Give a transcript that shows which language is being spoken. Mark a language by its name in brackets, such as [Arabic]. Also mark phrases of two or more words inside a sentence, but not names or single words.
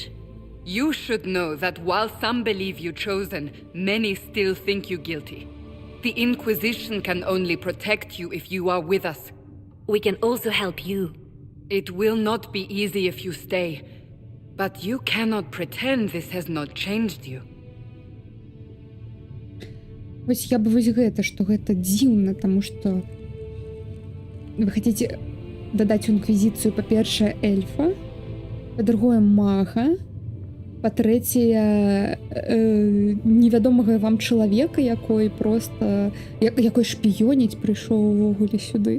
[English] You should know that while some believe you chosen, many still think you guilty. The Inquisition can only protect you if you are with us. We can also help you. It will not be easy if you stay, but you cannot pretend this has not changed you. [Belarusian] Вось я бы вось гэта, што гэта дзіўна, таму што вы хацеце дадаць у інквізіцыю, па-першае, эльфа, па-другое, мага, па-трэцяе, невядомага вам чалавека, якой проста якой шпіёніць прыйшоў увогуле сюды.